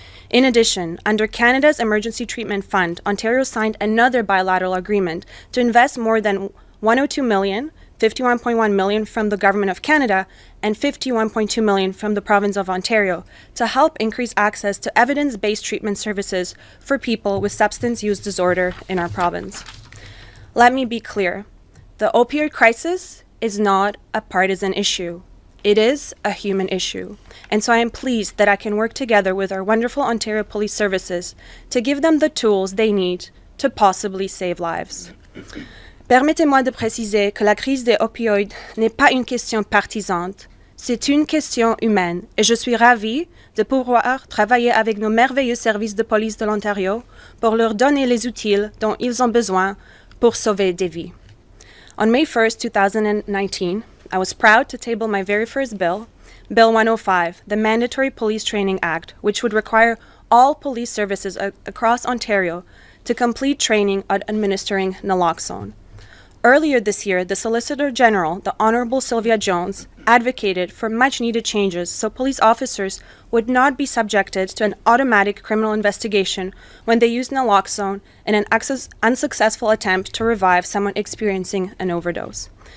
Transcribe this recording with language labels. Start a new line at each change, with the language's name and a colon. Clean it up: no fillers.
English: In addition, under Canada's Emergency Treatment Fund, Ontario signed another bilateral agreement to invest more than $102 million, $51.1 million from the Government of Canada, and $51.2 million from the Province of Ontario to help increase access to evidence-based treatment services for people with substance use disorder in our province. Let me be clear. The opioid crisis is not a partisan issue. It is a human issue. And so I am pleased that I can work together with our wonderful Ontario Police Services to give them the tools they need to possibly save lives.
French: Permettez-moi de préciser que la crise des opioïdes n'est pas une question partisane, c'est une question humaine et je suis ravie de pouvoir travailler avec nos merveilleux services de police de l'Ontario pour leur donner les outils dont ils ont besoin pour sauver des vies.
English: On May 1st, 2019, I was proud to table my very first bill, Bill 105, the Mandatory Police Training Act, which would require all police services across Ontario to complete training on administering Naloxone. Earlier this year, the Solicitor General, the Honourable Sylvia Jones, advocated for much-needed changes so police officers would not be subjected to an automatic criminal investigation when they use Naloxone in an unsuccessful attempt to revive someone experiencing an overdose.